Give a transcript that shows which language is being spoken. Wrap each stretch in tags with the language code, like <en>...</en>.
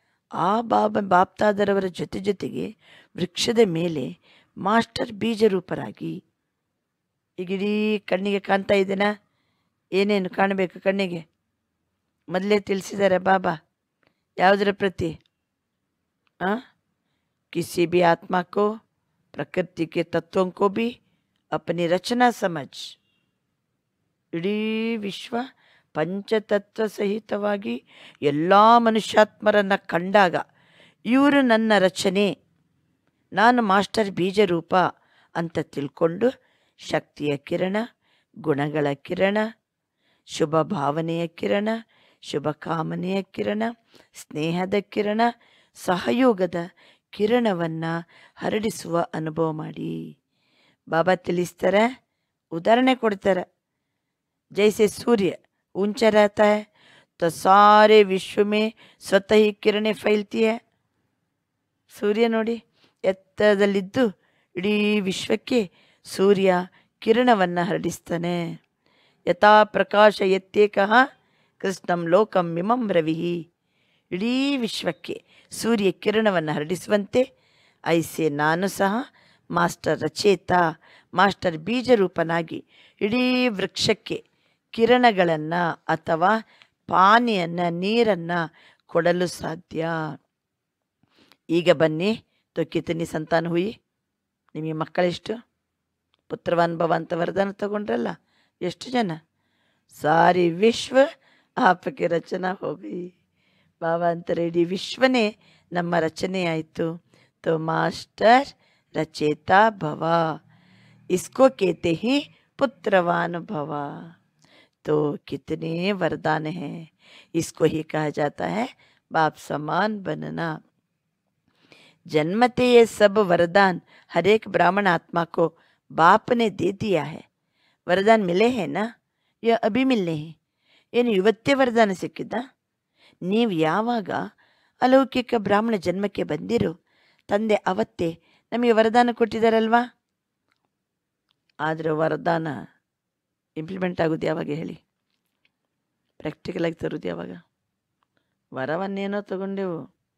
<kn>ಆ ಬಾಪ್ತಾದರವರ ಜೊತೆಗೆ ವೃಕ್ಷದ ಮೇಲೆ ಮಾಸ್ಟರ್ ಬೀಜರೂಪರಾಗಿ, ಈಗ ಇಡೀ ಕಣ್ಣಿಗೆ ಕಾಣ್ತಾ ಇದ್ದೇನಾ? ಏನೇನು ಕಾಣಬೇಕು ಕಣ್ಣಿಗೆ ಮೊದಲೇ ತಿಳಿಸಿದ್ದಾರೆ ಬಾಬಾ. ಯಾವುದರ ಪ್ರತಿ?</kn> <hi>किसी भी आत्मा को प्रकृति के तत्वों को भी अपनी रचना समझ.</hi> <kn>ಇಡೀ ವಿಶ್ವ ಪಂಚತತ್ವ ಸಹಿತವಾಗಿ ಎಲ್ಲ ಮನುಷ್ಯಾತ್ಮರನ್ನು ಕಂಡಾಗ ಇವರು ನನ್ನ ರಚನೆ, ನಾನು ಮಾಸ್ಟರ್ ಬೀಜ ರೂಪ ಅಂತ ತಿಳ್ಕೊಂಡು ಶಕ್ತಿಯ ಕಿರಣ, ಗುಣಗಳ ಕಿರಣ, ಶುಭ ಭಾವನೆಯ ಕಿರಣ, ಶುಭ ಕಾಮನೆಯ ಕಿರಣ, ಸ್ನೇಹದ ಕಿರಣ, ಸಹಯೋಗದ ಕಿರಣವನ್ನು ಹರಡಿಸುವ ಅನುಭವ ಮಾಡಿ. ಬಾಬಾ ತಿಳಿಸ್ತಾರೆ, ಉದಾಹರಣೆ ಕೊಡ್ತಾರೆ.</kn> <hi>जैसे सूर्य ऊंचा रहता है तो सारे विश्व में स्वतः ही किरणें फैलती है.</hi> <kn>ಸೂರ್ಯ ನೋಡಿ ಎತ್ತರದಲ್ಲಿದ್ದು ಇಡೀ ವಿಶ್ವಕ್ಕೆ ಸೂರ್ಯ ಕಿರಣವನ್ನು ಹರಡಿಸ್ತಾನೆ.</kn> <sa>ಯಥಾ ಪ್ರಕಾಶ ಯತ್ಯೇಕಃ ಕೃಷ್ಣಂ ಲೋಕಂ ಮಿಮಂ ರವಿಹಿ.</sa> <kn>ಇಡೀ ವಿಶ್ವಕ್ಕೆ ಸೂರ್ಯ ಕಿರಣವನ್ನು ಹರಡಿಸುವಂತೆ ಐಸೆ ನಾನು ಸಹ ಮಾಸ್ಟರ್ ರಚೇತ, ಮಾಸ್ಟರ್ ಬೀಜರೂಪನಾಗಿ ಇಡೀ ವೃಕ್ಷಕ್ಕೆ ಕಿರಣಗಳನ್ನು ಅಥವಾ ಪಾನಿಯನ್ನು, ನೀರನ್ನು ಕೊಡಲು ಸಾಧ್ಯ. ಈಗ ಬನ್ನಿ,</kn> <hi>ತೋ ಕಿತನಿ ಸಂತಾನ ಹುಯಿ,</hi> <kn>ನಿಮಗೆ ಮಕ್ಕಳೆಷ್ಟು? ಪುತ್ರವಾನ್ ಭವ ಅಂತ ವರದಾನ ತಗೊಂಡ್ರಲ್ಲ, ಎಷ್ಟು ಜನ?</kn> <hi>ಸಾರಿ ವಿಶ್ವ ಆಪಕ್ಕೆ ರಚನಾ ಹೋಗಿ.</hi> <kn>ಬಾಬಾ ಅಂತಾರೆ ಇಡೀ ವಿಶ್ವನೇ ನಮ್ಮ ರಚನೆ ಆಯಿತು.</kn> <hi>ತೋ ಮಾಸ್ಟರ್ ರಚೇತಾ ಭವ, ಇಸ್ಕೋ ಕೇತೆ ಹಿ पुत्रवान भवा. तो कितने वरदान हैं, इसको ही कहा जाता है बाप समान बनना. जन्मते ये सब वरदान हर एक ब्राह्मण आत्मा को बाप ने दे दिया है. वरदान मिले हैं ना, ये अभी मिलने हैं.</hi> <kn>ಏನು ಇವತ್ತೇ ವರದಾನ ಸಿಕ್ಕಿದ್ದ? ನೀವು ಯಾವಾಗ ಅಲೌಕಿಕ ಬ್ರಾಹ್ಮಣ ಜನ್ಮಕ್ಕೆ ಬಂದಿರೋ ತಂದೆ ಅವತ್ತೇ ನಮಗೆ ವರದಾನ ಕೊಟ್ಟಿದ್ದಾರಲ್ವಾ. ಆದರೆ ವರದಾನ ಇಂಪ್ಲಿಮೆಂಟ್ ಆಗೋದು ಯಾವಾಗ ಹೇಳಿ? ಪ್ರಾಕ್ಟಿಕಲಾಗಿ ತರೋದು ಯಾವಾಗ? ವರವನ್ನೇನೋ ತಗೊಂಡೆವು.</kn>